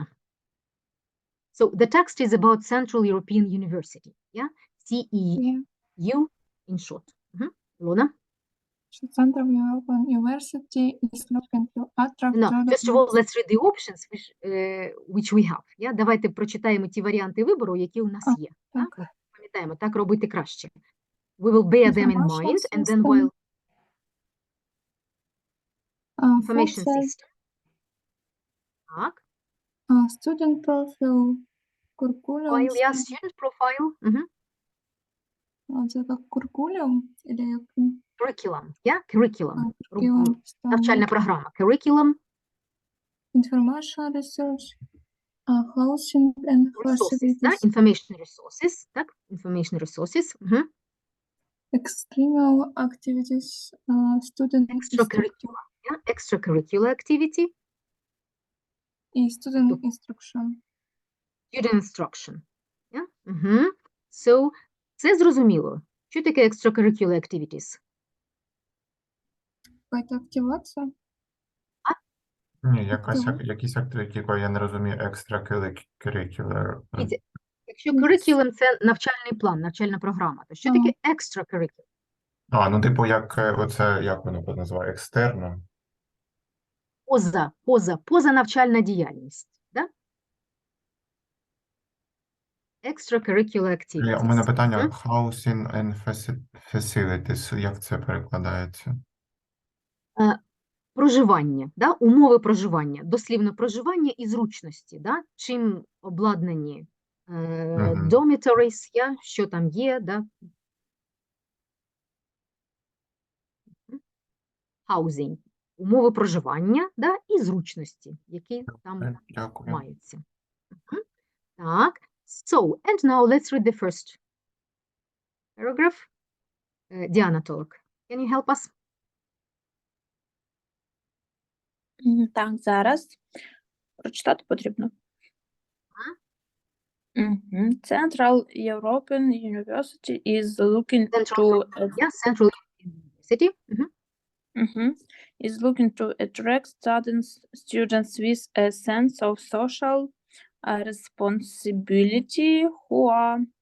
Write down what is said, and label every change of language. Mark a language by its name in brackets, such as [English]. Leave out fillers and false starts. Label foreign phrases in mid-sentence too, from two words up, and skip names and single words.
[English] So the text is about Central European University, yeah, CEU in short. Ilona? Central European University is looking to attract... No, first of all, let's read the options which we have. Yeah? [Ukrainian] Давайте прочитаємо ті варіанти вибору, які у нас є. Так. Пам'ятаємо, так робити краще. [English] We will bear them in mind, and then while... Information system. [Ukrainian] Так. [English] Student profile, curriculum. Profile, yeah, student profile. [Ukrainian] Це як curriculum? [English] Curriculum, yeah, curriculum. Curriculum. [Ukrainian] Навчальна програма. [English] Curriculum. Information research, housing and Resources, facilities. Information resources, так, information resources. External activities, student Extracurricular, yeah, extracurricular activity. І student instruction. Student instruction. Yeah? So, [Ukrainian] це зрозуміло. Що таке [English] extracurricular activities? [Ukrainian] Це активація? Ні, якісь активіті, я не розумію, extracurricular. Якщо curriculum – це навчальний план, навчальна програма, то що таке extracurricular? Ну, типу, як воно називає, екстерно? Поза навчальна діяльність, да? [English] extracurricular [Ukrainian] У мене [English] activities. питання housing and facilities, [Ukrainian] як це перекладається? Проживання, да? Умови проживання, дослівно проживання і зручності, да? Чим обладнані dormitories, що там є, да? Housing, умови проживання, да? І зручності, які там Дякую. маються. Так, [English] so, and now let's read the first paragraph. Діана Толок, can you help us? [Ukrainian] Так, зараз. Прочитати потрібно. [English] Central European University is looking Central University. Is looking to attract students with a sense of social responsibility who are